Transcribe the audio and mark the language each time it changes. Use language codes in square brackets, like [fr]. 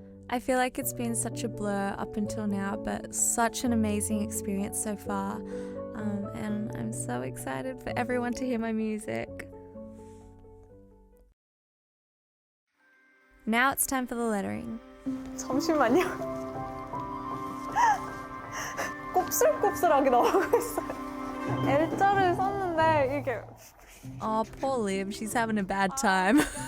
[en] I feel like it's been such a blur up until now, but such an amazing experience so far. And I'm so excited for everyone to hear my music. Now it's time for the lettering. [ko] 잠시만요. 곱슬곱슬하게 나오고 있어요. L자를 썼는데 이게. [en] Oh, poor Liv, she's having a bad time.